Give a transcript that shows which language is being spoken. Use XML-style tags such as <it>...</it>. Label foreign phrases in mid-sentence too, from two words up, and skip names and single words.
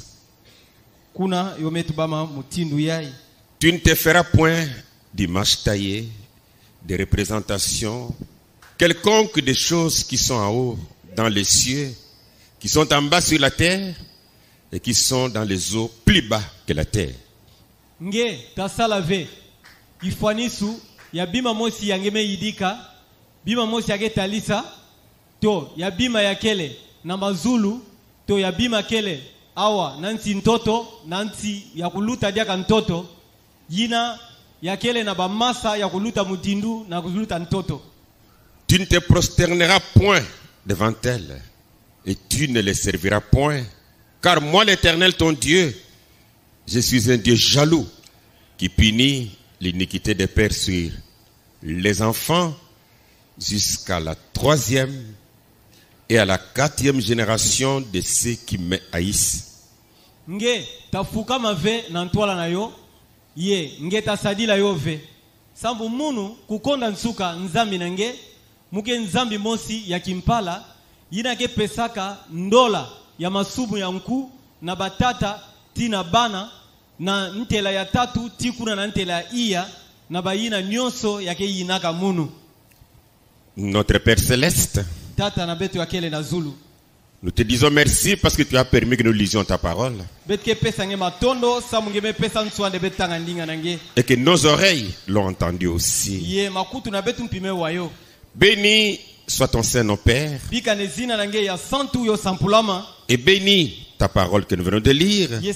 <fr>Tu ne te feras point d'image taillée, de représentation quelconque des choses qui sont en haut dans les cieux, qui sont en bas sur la terre et qui sont dans les eaux plus bas que la terre.</fr> <ktu>Nge tasalave ifanisu ya bima mosi yangeme yidika bima mosi yage talisa to ya bima yakele na mazulu to ya bima kele awa nanti ntoto nanti ya kuluta diaka ntoto yina yakele na bamasa ya kuluta mutindu na kuluta ntoto.</ktu> <fr>Tu ne te prosterneras point devant elles et tu ne les serviras point, car moi l'Éternel ton Dieu, je suis un Dieu jaloux qui punit l'iniquité des pères sur les enfants jusqu'à la 3e et à la 4e génération de ceux qui me haïssent.</fr> <ktu>Nge tafuka mave nantwala na yo ye nge tasadila yo ve sambu munu kukonda nsuka nzambi nange muke nzambi mosi ya kimpala yina ke pesaka ndola ya masubu ya nku na batata tina bana na ntela ya tatu tikuna na ntela ya iya na bayina nyonso yake yinaka munu.</ktu> <fr>Notre Père Céleste,</fr> <ktu>tata na betu yakele na zulu,</ktu> <fr>nous te disons merci parce que tu as permis que nous lisions ta parole et que nos oreilles l'ont entendu aussi. Béni soit ton Saint, nos pères, et béni ta parole que nous venons de lire.</fr>